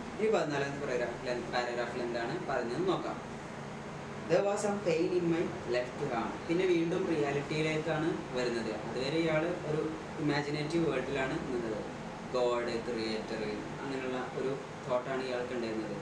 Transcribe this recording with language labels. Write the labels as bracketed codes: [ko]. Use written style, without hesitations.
[ml] ഈ 14ാമത്തെ പാരഗ്രാഫിൽ എന്താണ് പറഞ്ഞതെന്ന് നോക്കാം. [en] There was some pain in my left arm. [ml] പിന്നെ വീണ്ടും റിയാലിറ്റിയിലേക്കാണ് വരുന്നത്. അതുവരെ ഇയാൾ ഒരു ഇമാജിനേറ്റീവ് വേൾഡിലാണ് നിന്നത്. ഗോഡ്, ക്രിയേറ്റർ, അങ്ങനെയുള്ള ഒരു തോട്ടാണ് ഇയാൾക്ക് ഉണ്ടായിരുന്നത്.